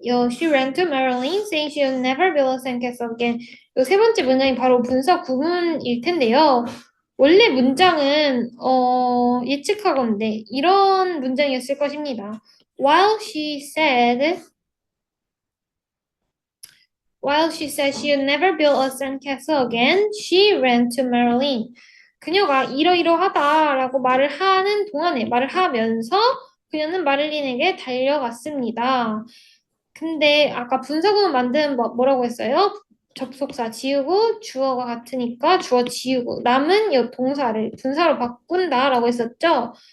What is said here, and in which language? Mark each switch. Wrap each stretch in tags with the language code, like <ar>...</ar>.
<en>She ran to Marilyn saying she'll never build a sandcastle again.</en> <ko>이 세 번째 문장이 바로 분사 구문일 텐데요. 원래 문장은 예측하건대 이런 문장이었을 것입니다.</ko> <en>While she said she'll never build a sandcastle again, she ran to Marilyn.</en> <ko>그녀가 이러이러하다라고 말을 하면서 그녀는 마릴린에게 달려갔습니다. 근데 아까 분사구문 만드는 법 뭐라고 했어요? 접속사 지우고 주어가 같으니까 주어 지우고 남은 이 동사를 분사로 바꾼다라고 했었죠?</ko>